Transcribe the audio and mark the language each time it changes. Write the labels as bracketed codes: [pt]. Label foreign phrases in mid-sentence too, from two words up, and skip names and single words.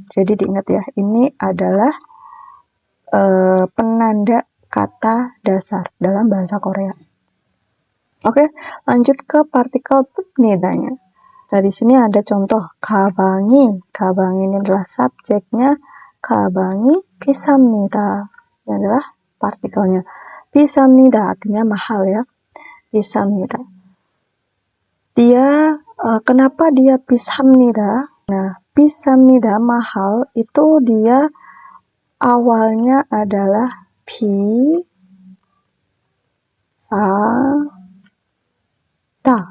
[id] Jadi diingat ya, ini adalah penanda kata dasar dalam bahasa Korea. Oke, lanjut ke partikel tumnidanya. Nah, di sini ada contoh 가방이. 가방이 ini adalah subjeknya. [ko] 가방이 비쌉니다. [id] Ini adalah partikelnya. 비쌉니다 artinya mahal ya. 비쌉니다. Dia kenapa dia 비쌉니다? Nah, 비쌉니다 mahal itu dia awalnya adalah 비싸다.